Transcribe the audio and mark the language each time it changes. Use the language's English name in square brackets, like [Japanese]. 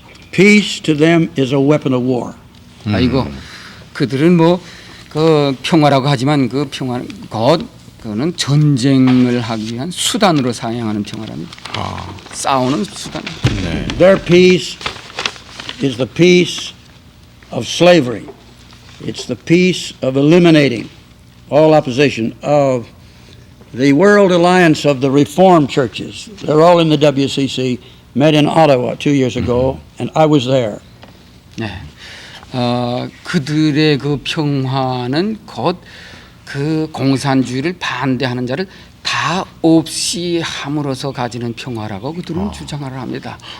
[English] Peace to them is a weapon of war. [Korean] 아이고, 그들은 뭐 그 평화라고 하지만 그 평화 그거는 전쟁을 하기 위한 수단으로 사용하는 평화랍니다. 싸우는 수단. [English] Their peace is the peace of slavery. It's the peace of eliminating all opposition of the World Alliance of the Reformed Churches. They're all in the WCC, met in Ottawa 2 years ago, and I was there. [Korean] 네. 그들의 그 평화는 곧 그 공산주의를 반대하는 자를 다 없이 함으로써 가지는 평화라고 그들은 주장을 합니다.